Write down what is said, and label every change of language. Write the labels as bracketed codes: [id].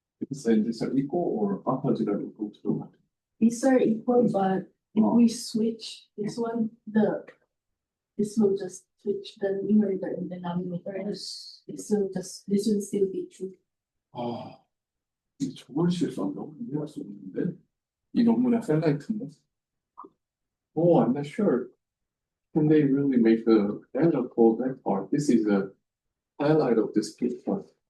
[en] Is this equal or opposite of equal to? these are equal, but if Oh. we switch this one, this will just switch the numerator and denominator, and this will still be true. [ko] 아, 이 저걸 실수한 너무 이해할 수 없는데? 이 논문의 하이라이트인데? [en] Oh, I'm not sure. Can they really make the data for that part? This is a highlight of this paper.